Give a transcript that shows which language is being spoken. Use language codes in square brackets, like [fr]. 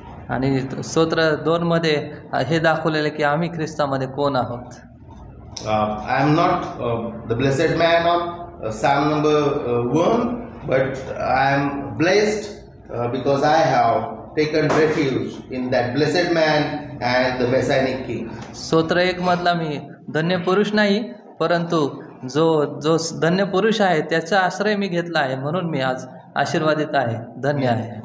[mr] आणि स्तोत्र 2 मध्ये हे दाखवलेलं की आम्ही ख्रिस्तामध्ये कोण आहोत. [en] I am not the blessed man of Psalm number 1, but I am blessed because I have taken refuge in that blessed man and the Messianic King. [mr] स्तोत्र 1 मधला मी धन्य पुरुष नाही, परंतु जो धन्य पुरुष आहे त्याचा आश्रय मी घेतला आहे, म्हणून मी आज आशीर्वादित आहे, धन्य आहे.